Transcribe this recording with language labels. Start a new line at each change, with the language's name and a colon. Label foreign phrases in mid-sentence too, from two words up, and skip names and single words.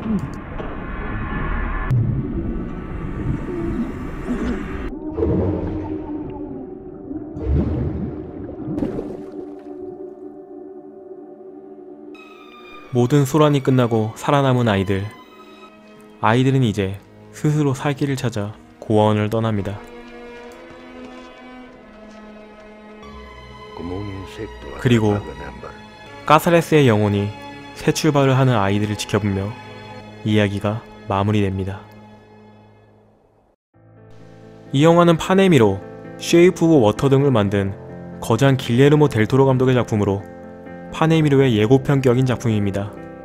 Korean: 모든 소란이 끝나고 살아남은 아이들. 아이들은 이제 스스로 살 길을 찾아 고아원을 떠납니다.
Spanish: Como un insecto
Korean: 그리고
Spanish: atrapado en ámbar.
Korean: 까사레스의 영혼이 새 출발을 하는 아이들을 지켜보며 이야기가 마무리됩니다. 이 영화는 파네미로, 쉐이프 오브 워터 등을 만든 거장 길레르모 델 토로 감독의 작품으로 파네미로의 예고편격인 작품입니다.